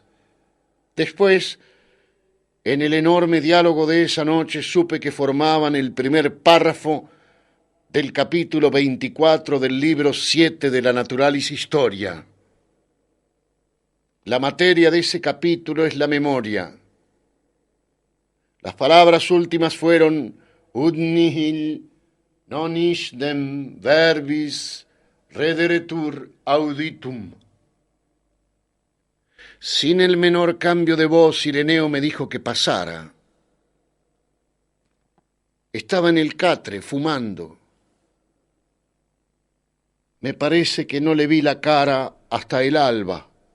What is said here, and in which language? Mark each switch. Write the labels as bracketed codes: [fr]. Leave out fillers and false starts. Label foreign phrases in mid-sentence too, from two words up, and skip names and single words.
[es] Después, en el enorme diálogo de esa noche, supe que formaban el primer párrafo del capítulo 24 del libro 7 de la Naturalis Historia. La materia de ese capítulo es la memoria. Las palabras últimas fueron [la] ut nihil non isdem verbis rederetur auditum. [es] Sin el menor cambio de voz, Ireneo me dijo que pasara. Estaba en el catre, fumando. Me parece que no le vi la cara hasta el alba.